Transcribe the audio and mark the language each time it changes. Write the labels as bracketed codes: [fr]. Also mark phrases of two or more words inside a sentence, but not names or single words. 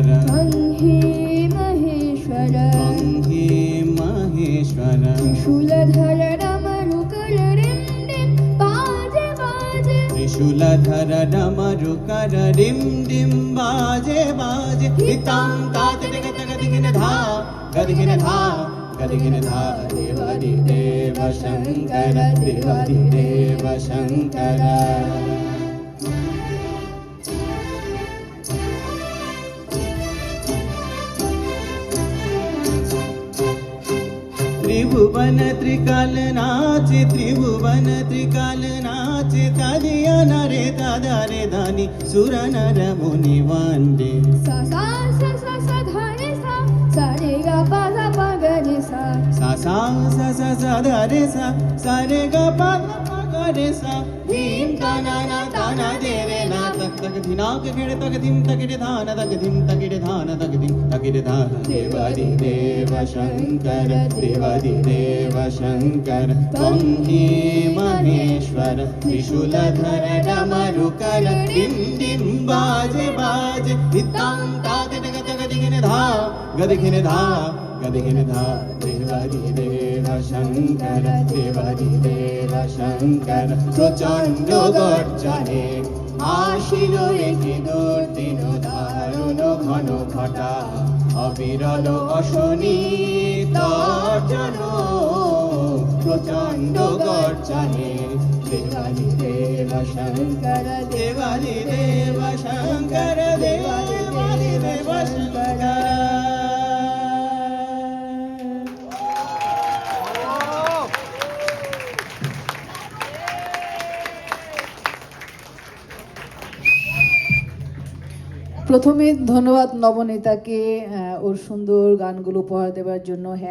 [sa] वन्हे महेश्वर वन्हे महेश्वर त्रिशूलधर डमरुकर रिं डिं बाजे बाजे त्रिशूलधर डमरुकर रिं डिं बाजे बाजे हितं गदिगिन धा गदिगिन धा गदिगिन धा देवादिदेव शङ्कर देवादिदेव शङ्कर त्रिभुवन त्रिकाल नाचे त्रिभुवन त्रिकाल नाचे तादिया नरे दादा रे दानी सुर नर मुनि वंदे सा सा सा सा सा धा रे सा रे गा पा ग रे सा सा सा सा सा सा धा रे सा रे गा पा ग रे सा धीम ताना ना ताना दे रे ना तक तक धिना के खेड़ तक धिम तक रे धान तक धिम तक रे धान तक धिम तक रे धान देवादि देव शंकर देवादि देव शंकर त्वं हि महेश्वर त्रिशूलधर डमरुकर डिं डिं बाजे बाजे हितं तादिन गदिगिन धा गदिगिन धा गदिगिन धा देवादि देव शंकर देवादि देव शंकर [bn] প্রচণ্ড গর্জনে আসিল একি দুর্দিন দারুণ ঘন ঘটা অবিরল অশনি তর্জন প্রচণ্ড গর্জনে [sa] देवादि देव शंकर देवादि देव शंकर देवादि देव शंकर। [bn] প্রথমে ধন্যবাদ নবনীতাকে ওর সুন্দর গানগুলো উপহার দেওয়ার জন্য।